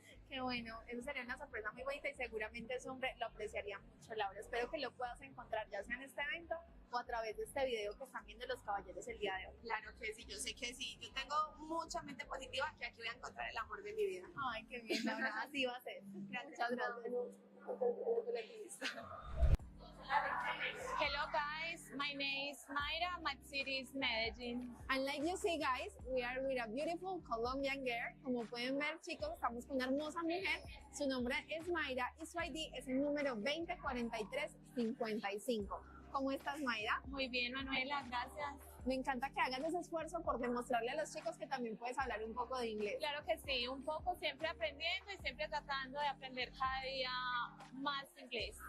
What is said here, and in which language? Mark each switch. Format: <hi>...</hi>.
<es>Qué bueno, eso sería una sorpresa muy bonita y seguramente ese hombre lo apreciaría mucho, Laura. Espero que lo puedas encontrar ya sea en este evento o a través de este video que están viendo los caballeros el día de hoy. Claro que sí, yo sé que sí. Yo tengo mucha mente positiva que aquí voy a encontrar el amor de mi vida. Ay, qué bien, Laura, así va a ser. Gracias. Muchas gracias.</es> <en>Hello guys, my name is Mayra, my city is Medellin. And like you see, guys, we are with a beautiful Colombian girl.</en> <es>Como pueden ver, chicos, estamos con una hermosa mujer. Su nombre es Mayra y su ID es el número 204355. ¿Cómo estás, Mayra? Muy bien, Manuela, gracias. Me encanta que hagas ese esfuerzo por demostrarle a los chicos que también puedes hablar un poco de inglés. Claro que sí, un poco siempre aprendiendo y siempre tratando de aprender cada día más inglés.</es>